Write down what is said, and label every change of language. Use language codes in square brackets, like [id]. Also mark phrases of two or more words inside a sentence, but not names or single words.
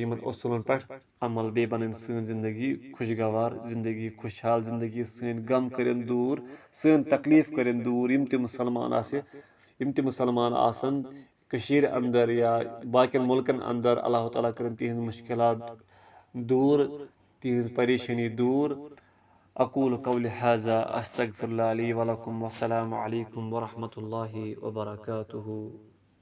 [ks] یِمن اصوٗلن پٮ۪ٹھ عمل بیٚیہِ بَنٕنۍ سٲنۍ زندگی خۄشگوار زندگی خۄشحال زندگی سٲنۍ غم کٔرِنۍ دوٗر سٲنۍ تکلیٖف کٔرِنۍ دوٗر یِم تہِ مُسلمان آسن کٔشیٖرِ اَنٛدر یا باقین مُلکن اَنٛدر اللہ تعالیٰ کٔرِنۍ تِہنٛدۍ مُشکِلات دوٗر تِہنٛز پریشٲنی دوٗر [ar] اقوٗلُ قولِی ہذا استغفر اللہ لی ولکم والسلام علیکم ورحمۃ اللہ وبرکاتہ